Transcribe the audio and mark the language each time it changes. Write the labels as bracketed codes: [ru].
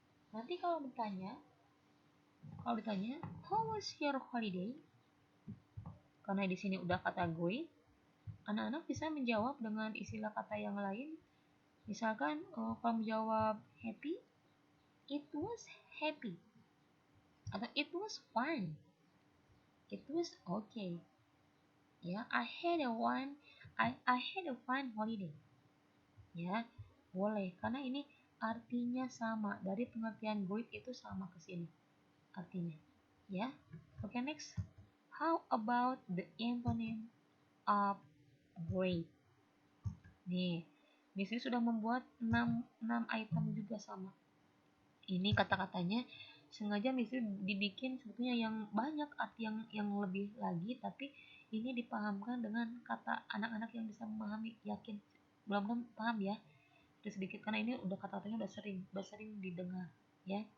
[id] Nanti kalau ditanya [en] how was your holiday? [id] Karena di sini udah kata great, anak-anak bisa menjawab dengan istilah kata yang lain Misalkan kalau menjawab [en] happy, it was happy, atau it was fun, it was okay. Ya, I had a fun holiday. [id] Ya, boleh karena ini artinya sama, dari pengertian great itu sama ke sini artinya. Ya. Oke, next. [en] How about the antonym of great? [id] Nih, di sini sudah membuat 6 item juga sama. Ini kata-katanya sengaja misalnya dibikin sebetulnya yang banyak, arti yang lebih lagi, tapi ini dipahamkan dengan kata anak-anak yang bisa memahami, yakin belum paham ya, udah sedikit karena ini udah kata-katanya udah sering didengar ya.